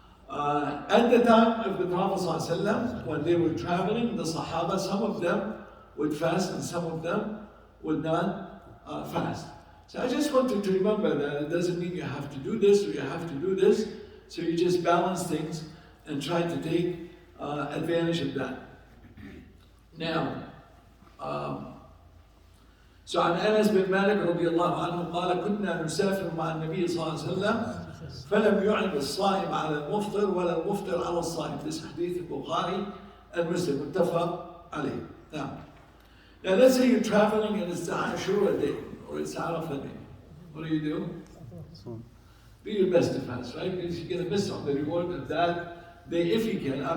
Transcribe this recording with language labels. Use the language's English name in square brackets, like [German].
[English] At the time of the Prophet ﷺ, when they were traveling, the Sahaba, some of them would fast and some of them would not fast. So I just want you to remember that it doesn't mean you have to do this or you have to do this. So you just balance things and try to take advantage of that. Now, so [Arabic] عن أنس بن مالك رضي الله عنه قال كنا نسافر مع النبي صلى الله عليه وسلم فلم يعن الصائم على المفطر ولا المفطر على الصائم. [English] This hadith البخاري and Muslim [Arabic] متفق عليه. [English] Now let's say you're traveling and it's Ashura day or it's Arafah day. What do? Do your best to fast, right? Because you're going to miss on the reward of that day if you can.